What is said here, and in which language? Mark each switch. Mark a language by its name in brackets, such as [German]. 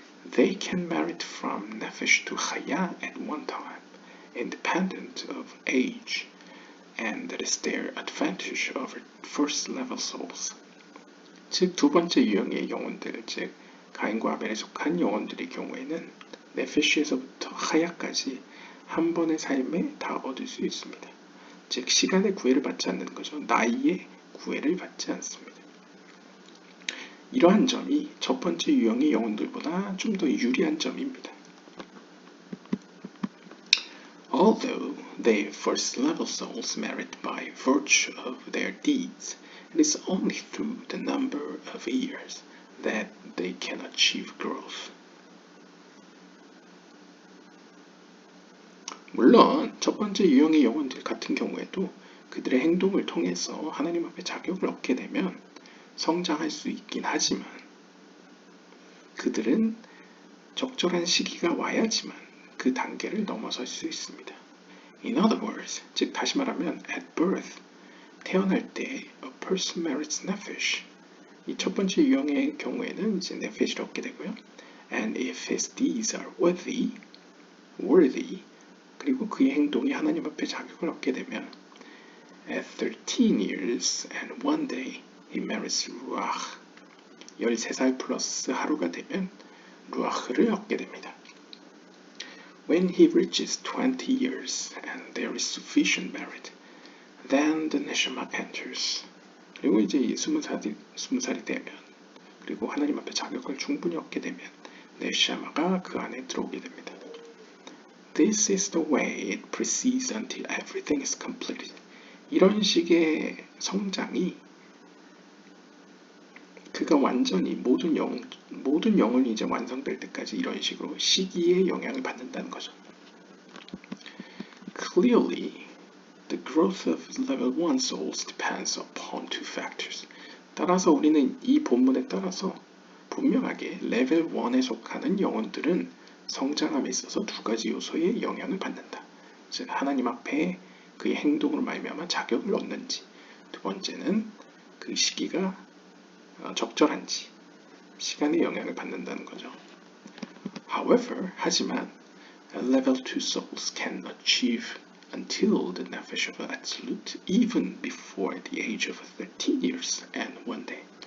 [English] They can merit from nefesh to chaya at one time, independent of age, and that is their advantage over first level souls. [Korean] 즉, 두 번째 유형의 영혼들, 즉 가인과 아벨에 속한 영혼들의 경우에는 네페시에서부터 하야까지 한 번의 삶에 다 얻을 수 있습니다. 즉, 시간의 구애를 받지 않는 거죠. 나이의 구애를 받지 않습니다. 이러한 점이 첫 번째 유형의 영혼들보다 좀 더 유리한 점입니다. [English] Although they first level souls merit by virtue of their deeds, it is only through the number of years that they can achieve growth. [Korean] 물론 첫 번째 유형의 영혼들 같은 경우에도 그들의 행동을 통해서 하나님 앞에 자격을 얻게 되면 성장할 수 있긴 하지만 그들은 적절한 시기가 와야지만 그 단계를 넘어설 수 있습니다. [English] In other words, [Korean] 즉 다시 말하면 [English] at birth, [Korean] 태어날 때 [English] a person merits nephesh. [Korean] 이 첫 번째 유형의 경우에는 이제 nephe시를 얻게 되고요. [English] And if his deeds are worthy, [Korean] 그리고 그의 행동이 하나님 앞에 자격을 얻게 되면 [English] at 13 years and one day he merits ruach. [Korean] 13살 플러스 하루가 되면 루아흐를 얻게 됩니다. [English] When he reaches 20 years and there is sufficient merit, then the neshama enters. [Korean] 그리고 이제 20살이 되면 그리고 하나님 앞에 자격을 충분히 얻게 되면 네샤마가 그 안에 들어오게 됩니다. [English] This is the way it proceeds until everything is completed. [Korean] 이런 식의 성장이 그가 완전히 모든 영혼이 이제 완성될 때까지 이런 식으로 시기에 영향을 받는다는 거죠. [English] Clearly, the growth of level 1 souls depends upon two factors. [Korean] 따라서 우리는 이 본문에 따라서 분명하게 레벨 1에 속하는 영혼들은 성장함에 있어서 두 가지 요소의 영향을 받는다. 즉 하나님 앞에 그의 행동으로 말미암아 자격을 얻는지, 두 번째는 그 시기가 적절한지 시간의 영향을 받는다는 거죠. [English] However, [Korean] 하지만 [English] level 2 souls can achieve until the nephesh of absolute even before the age of 13 years and one day.